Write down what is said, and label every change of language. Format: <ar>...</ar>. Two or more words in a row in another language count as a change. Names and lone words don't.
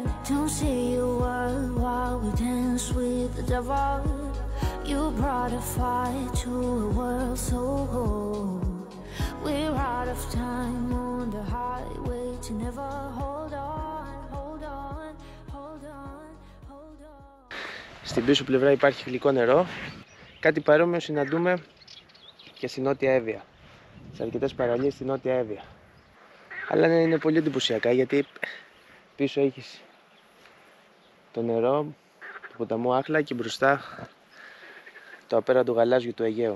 <en>Don't say a word while we dance with the devil. You brought a fire to a world so cold. We're out of time on the highway to never hold on, hold on, hold on, hold on.</en> <el>Στην πίσω πλευρά υπάρχει γλυκό νερό. Κάτι παρόμοιο συναντούμε και στην Νότια Εύβοια. Σε αρκετές παραλίες στην Νότια Εύβοια. Αλλά είναι πολύ εντυπωσιακά, γιατί πίσω έχεις το νερό του ποταμού Άχλα και μπροστά το απέραντο γαλάζιο του Αιγαίου.</el>